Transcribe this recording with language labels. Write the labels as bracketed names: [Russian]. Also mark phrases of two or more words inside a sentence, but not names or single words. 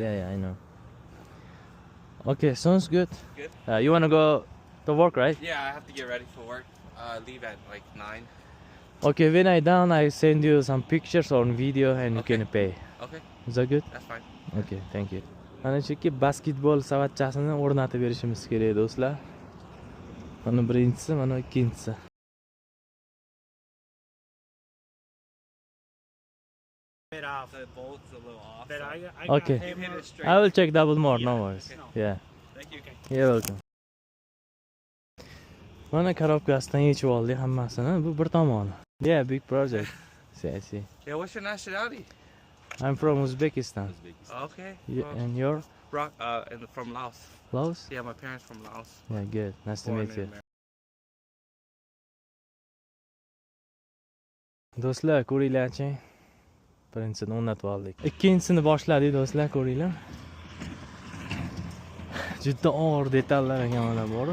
[English] yeah, I know. Okay, sounds good. Good. You wanna go to work, right? Yeah, I have to get ready for work. Leave at like 9. Okay, when I done, I send you some pictures on video and you Okay. can pay. Okay, Is that good? that's fine. Okay, thank you. [Uzbek] Mana shuki basketbol savatchasini o'rnatib berishimiz kerak do'stlar. Mana birinchisi, mana ikkinchisi. [English] Bit off. The bolt's a little off. But I Okay. got him Hit it straight. I will check double more, no worries. Okay. Yeah, Thank you. you're welcome. [Uzbek] Mana korobkasidan yechib oldik hammasini. Bu bir tomoni. [English] Yeah, big project. See. Yeah, what's your nationality? I'm from Uzbekistan. Okay. And you're Rock. And from Laos. Laos? Yeah, my parents from Laos. Yeah, good. Nice to Born meet in you. America. [Uzbek] Do'stlar, ko'ringlarchi. Birinchisini o'rnatib oldik. Ikkinchisini boshladik do'stlar, ko'ringlar. Juda og'ir detallar ekan mana bor.